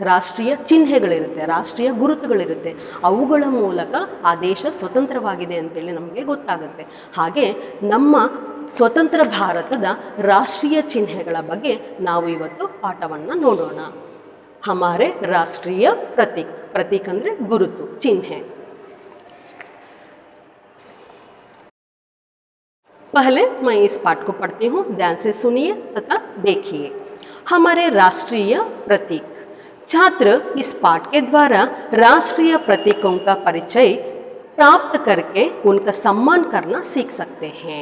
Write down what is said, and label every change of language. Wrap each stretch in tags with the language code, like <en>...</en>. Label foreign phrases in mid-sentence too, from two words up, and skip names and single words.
<kn>ರಾಷ್ಟ್ರೀಯ ಚಿಹ್ನೆಗಳಿರುತ್ತೆ, ರಾಷ್ಟ್ರೀಯ ಗುರುತುಗಳಿರುತ್ತೆ. ಅವುಗಳ ಮೂಲಕ ಆ ದೇಶ ಸ್ವತಂತ್ರವಾಗಿದೆ ಅಂತೇಳಿ ನಮಗೆ ಗೊತ್ತಾಗುತ್ತೆ. ಹಾಗೆ ನಮ್ಮ ಸ್ವತಂತ್ರ ಭಾರತದ ರಾಷ್ಟ್ರೀಯ ಚಿಹ್ನೆಗಳ ಬಗ್ಗೆ ನಾವು ಇವತ್ತು ಪಾಠವನ್ನು ನೋಡೋಣ.</kn> <hi>हमारे राष्ट्रीय प्रतीक,</hi> <kn>ಪ್ರತೀಕ್ ಅಂದರೆ ಗುರುತು, ಚಿಹ್ನೆ.</kn> <hi>पहले मैं इस पाठ को पढ़ती हूँ, ध्यान से सुनिए तथा देखिए. हमारे राष्ट्रीय प्रतीक. छात्र इस पाठ के द्वारा राष्ट्रीय प्रतीकों का परिचय प्राप्त करके उनका सम्मान करना सीख सकते हैं.</hi>